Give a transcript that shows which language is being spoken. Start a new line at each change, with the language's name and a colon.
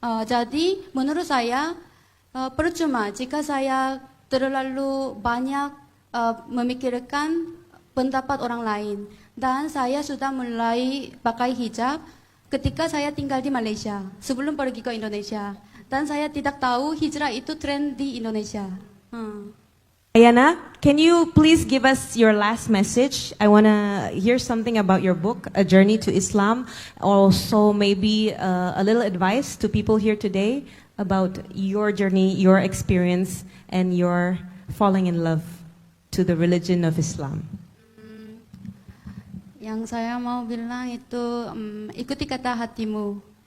Indonesian: Jadi menurut saya percuma jika saya terlalu banyak memikirkan pendapat orang lain. Dan saya sudah mulai pakai hijab ketika saya tinggal di Malaysia sebelum pergi ke Indonesia. Dan saya tidak tahu hijrah itu tren di Indonesia.
English: Ayana, can you please give us your last message? I want to hear something about your book, A Journey to Islam. Also maybe a little advice to people here today about your journey, your experience, and your falling in love to the religion of Islam.
Indonesian: Yang saya mau bilang itu ikuti kata hatimu.